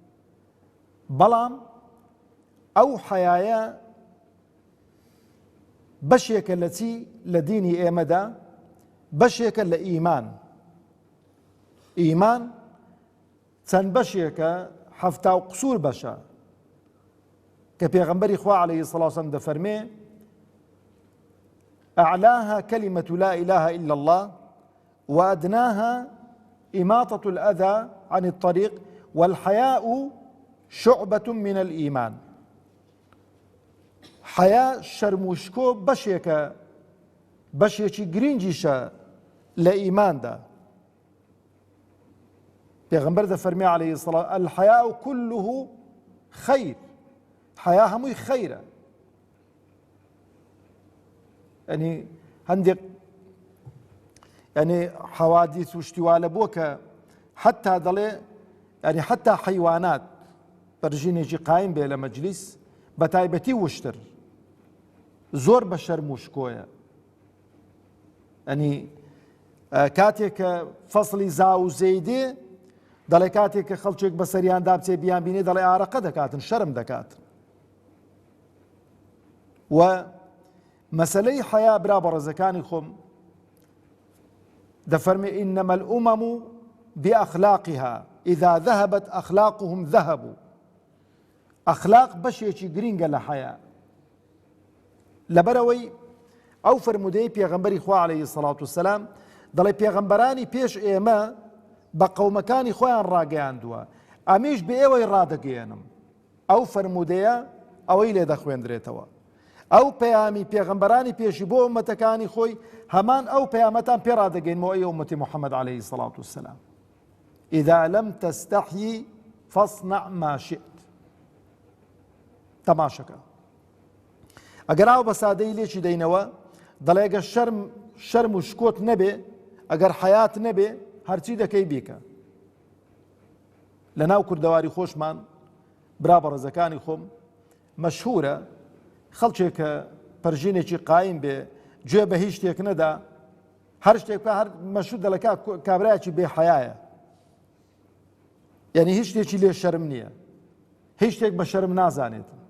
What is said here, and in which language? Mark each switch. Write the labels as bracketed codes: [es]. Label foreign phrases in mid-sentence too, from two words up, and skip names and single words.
[ckb] بەڵام ئەو حەیایە بەشێکە لە چی لە دینی ئێمەدا، بەشێکە لە ئیمان. ئیمان چەند بەشێکە، 70 قسوور بەشە کە پێغەمبەری خوا [ar] عەلەیهی سەڵات وسەلام دەفەرمێ أعلاها كلمة لا إله إلا الله وأدناها إماطة الأذى عن الطريق والحياء شعبة من الإيمان. [ckb] حياء شرموشكو بەشێکی گرنگیشە لە ئیماندا. پێغەمبەر دەفەرمێ [ar] عەلەیهی سەڵات الحياء كله خير. [ckb] حیا هەمووی خەیرە. ینی هەندێک حەوادیث و شتیوالە بووە کە حتا دەڵێ ینی حتا حەیوانات بەرژینێکی قایم بێ لە مەجلیس بە تایبەتی وشتر زۆر بە شەرم و شکۆیە. ینی کاتێک کە فەسڵی زا و زەیدێ دەڵێ کاتێک کە خەڵکێک بە سەریان دابچێ بیان بینێ دەڵێ ئارەقە دەکاتن، شەرم دەکاتن. و مەسەلەی حیا برا بەڕێزەکانی خۆم دەفەرمێ [ar] ئینەمە الأمم بأخلاقها إذا ذهبت أخلاقهم ذهبوا. [ckb] ئەخلاق بەشێکی گرینگە لە حیا. لەبەرەوەی ئەو فەرمودەی پێغەمبەری خوا [ar] عەلەیهی سەڵات وسەلام [ckb] دەڵێ پێغەمبەرانی پێش ئێمە بە قەومەکانی خۆیان ڕاگەیاندووە، ئەمیش بە ئێوەی ڕادەگەیەنم. ئەو فەرمودەیە ئەوەی لێ دەخوێندرێتەوە. ئەو پەیامی پێغەمبەرانی پێشی بۆ ئومەتەکانی خۆی هەمان ئەو پەیامەتان پێ ڕادەگەینەوە ئەی ئومەتی موحەممەد [ar] عەلەیهی سەڵات وسەلام. إذا لم تستحيي فاصنع ما شئت. [ckb] تەماشەکە ئەگەر ئاو بە سادەی لێکی دەینەوە دەڵێ ئەگەر شەرم و شکۆت نەبێ، ئەگەر حەیات نەبێ، هەرچی دەکەی بیکە. لە ناو کوردەواری خۆشمان برا بەڕێزەکانی خۆم مەشهورە خەڵکێک کە پەرژینێکی قایم بێ گوێ بە هیچ شتێک نەدا، هەر شتێک هەر مەشهور دەڵێ کابرایەکی بێ حەیایە، یعنی هیچ شتێکی لێ شەرم نییە، هیچ شتێک بە شەرم نازانێت.